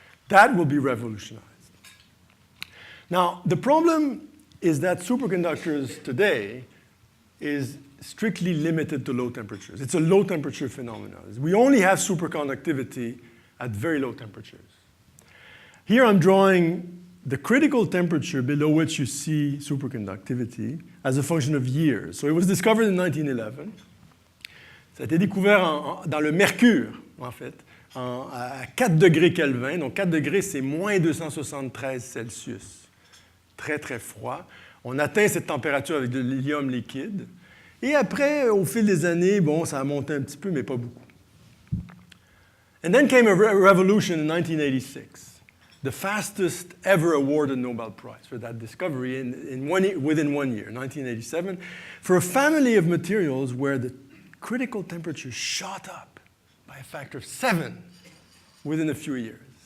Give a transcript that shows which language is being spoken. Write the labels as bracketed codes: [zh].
[en] That will be revolutionized. Now, the problem is that superconductors today is strictly limited to low temperatures. It's a low temperature phenomenon. We only have superconductivity at very low temperatures. Here I'm drawing the critical temperature below which you see superconductivity as a function of years. So it was discovered in 1911. [fr] Ça a été découvert dans le mercure, en fait, à 4 degrés Kelvin. Donc 4 degrés, c'est moins 273 Celsius. Très, très froid. On atteint cette température avec de l'hélium liquide. Et après, au fil des années, ça a monté un petit peu, mais pas beaucoup. [en] And then came a revolution in 1986. The fastest ever awarded Nobel Prize for that discovery within 1 year, 1987, for a family of materials where the critical temperature shot up by a factor of 7 within a few years.